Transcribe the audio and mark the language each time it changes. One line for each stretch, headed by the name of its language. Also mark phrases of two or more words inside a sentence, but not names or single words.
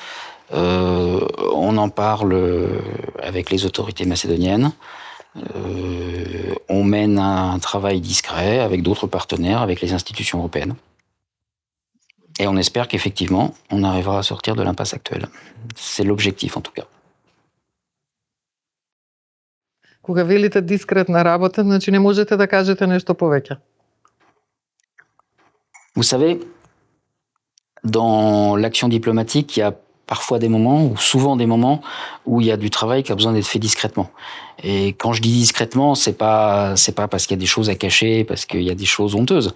French: On en parle avec les autorités macédoniennes. On mène un travail discret avec d'autres partenaires, avec les institutions européennes. Et on espère qu'effectivement, on arrivera à sortir de l'impasse actuelle. C'est l'objectif en tout cas.
Macedonian: Кога велите дискретна работа, значи не можете да кажете нешто повеќе.
French: Vous savez, dans l'action diplomatique, il y a parfois des moments, ou souvent des moments, où il y a du travail qui a besoin d'être fait discrètement. Et quand je dis discrètement, c'est pas parce qu'il y a des choses à cacher, parce qu'il y a des choses honteuses.